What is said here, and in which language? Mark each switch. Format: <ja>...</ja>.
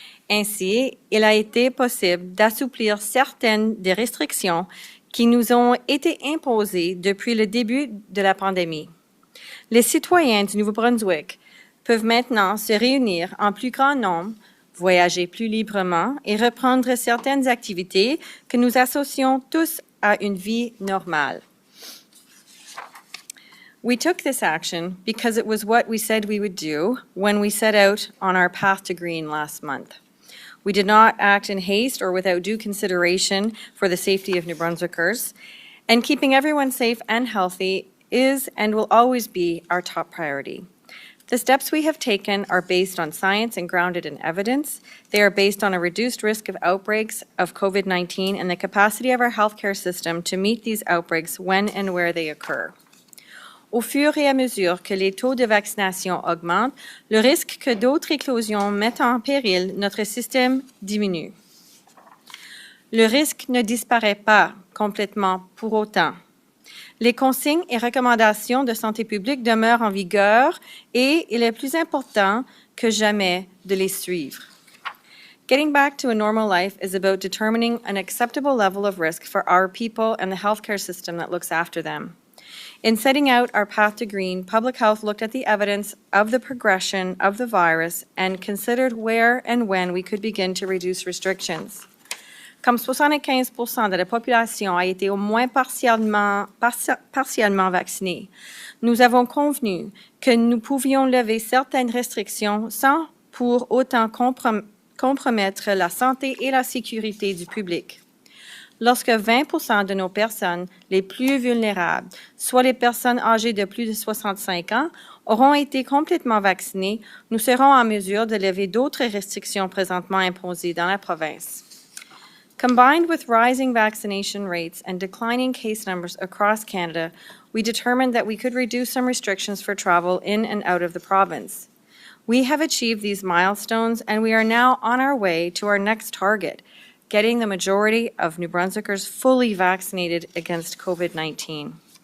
<fr>Ainsi, il a été possible d'assouplir certaines des restrictions qui nous ont été imposées depuis le début de la pandémie. Les citoyens du Nouveau-Brunswick peuvent maintenant se réunir en plus grand nombre, voyager plus librement et reprendre certaines activités que nous associons tous à une vie normale.</fr> <en>We took this action because it was what we said we would do when we set out on our path to green last month. We did not act in haste or without due consideration for the safety of New Brunswickers, and keeping everyone safe and healthy is and will always be our top priority. The steps we have taken are based on science and grounded in evidence. They are based on a reduced risk of outbreaks of COVID-19 and the capacity of our healthcare system to meet these outbreaks when and where they occur.</en> <fr>Au fur et à mesure que les taux de vaccination augmentent, le risque que d'autres éclosions mettent en péril notre système diminue. Le risque ne disparaît pas complètement pour autant. Les consignes et recommandations de santé publique demeurent en vigueur et il est plus important que jamais de les suivre.</fr> <en>Getting back to a normal life is about determining an acceptable level of risk for our people and the healthcare system that looks after them. In setting out our path to green, public health looked at the evidence of the progression of the virus and considered where and when we could begin to reduce restrictions.</en> <fr>Comme 75% de la population a été au moins partiellement vaccinée, nous avons convenu que nous pouvions lever certaines restrictions sans pour autant compromettre la santé et la sécurité du public. Lorsque 20% de nos personnes les plus vulnérables, soit les personnes âgées de plus de 65 ans, auront été complètement vaccinées, nous serons en mesure de lever d'autres restrictions présentement imposées dans la province.</fr> <en>Combined with rising vaccination rates and declining case numbers across Canada, we determined that we could reduce some restrictions for travel in and out of the province. We have achieved these milestones, and we are now on our way to our next target, getting the majority of New Brunswickers fully vaccinated against COVID-19.</en>